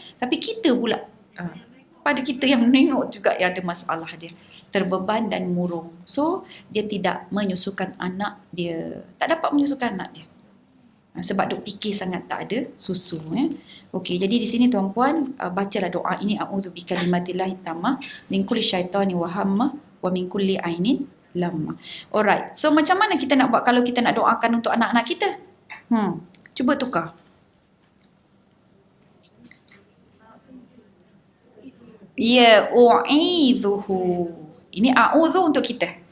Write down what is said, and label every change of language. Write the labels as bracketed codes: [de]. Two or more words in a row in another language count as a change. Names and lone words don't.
[ms] Tapi kita pula, pada kita yang menengok juga yang ada masalah dia. Terbeban dan murung. So dia tidak menyusukan anak dia, tak dapat menyusukan anak dia. Sebab duk fikir sangat tak ada susu. Okey, jadi di sini tuan-puan bacalah doa ini, [ar] أعوذ بكلمات الله التامة من كل شيطان وهامة ومن كل عين لامة. [ms] Alright. So macam mana kita nak buat kalau kita nak doakan untuk anak-anak kita? Cuba tukar. Ya, u'idzuhu. Ini a'udzu untuk kita.